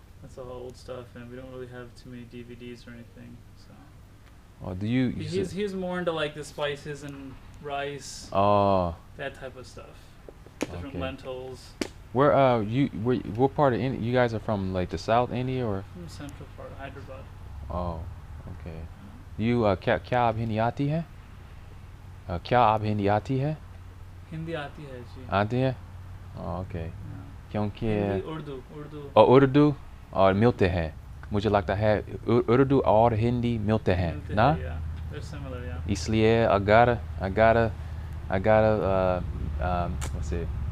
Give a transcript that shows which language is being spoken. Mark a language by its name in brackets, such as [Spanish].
[English] That's all old stuff, and we don't really have too many DVDs or anything. So Oh, do you? he's more into like the spices and rice, Oh. that type of stuff. Different Okay. lentils Where what part of India? You guys are from like the South India or? from central part of Hyderabad. Oh, okay. You [Hindi] क्या आप हिंदी आती है? क्या आप हिंदी आती है? Hindi aati hai ji. आती है? [English] Oh, okay. Yeah. [Hindi] क्योंकि [English] Hindi, Urdu. [Hindi] और उर्दू और मिलते हैं. मुझे लगता है उर्दू और हिंदी मिलते हैं, Milte ना? hai, [English] yeah, they're similar, yeah. [Hindi] इसलिए अगर [English] what's it?